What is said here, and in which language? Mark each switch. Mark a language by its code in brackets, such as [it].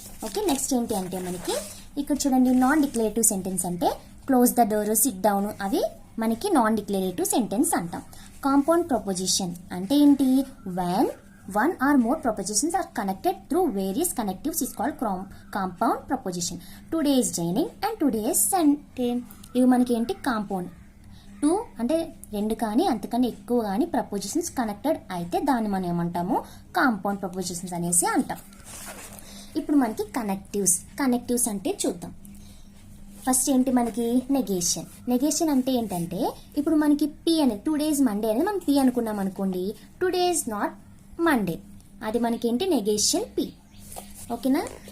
[te] Okay, next ఏంటి అంటే మనకి ఇక్కడ చూడండి, నాన్ డిక్లరేటివ్ సెంటెన్స్ అంటే [en] close the door, sit down, [te] అవి మనకి నాన్ డిక్లరేటివ్ సెంటెన్స్ అంటాం. కాంపౌండ్ ప్రపోజిషన్ అంటే ఏంటి? [en] when one or more propositions are connected through various connectives is called compound proposition. Today is raining and today is Sunday. [te] ఇవి మనకి ఏంటి? Compound. 2 అంటే 2 కానీ అంతకన్నా ఎక్కువ కానీ ప్రపోజిషన్స్ కనెక్టెడ్ అయితే దాన్ని మనం ఏమంటాము? కాంపౌండ్ ప్రపోజిషన్స్ అనేసి అంటాం. ఇప్పుడు మనకి కనెక్టివ్స్ అంటే చూద్దాం. ఫస్ట్ ఏంటి మనకి? నెగేషన్ అంటే ఏంటంటే ఇప్పుడు మనకి పి అనేది టుడేస్ మండే అనేది మనం పి అనుకున్నాం అనుకోండి, [en] today's not Monday, [te] అది మనకి ఏంటి? Negation P. ఓకేనా?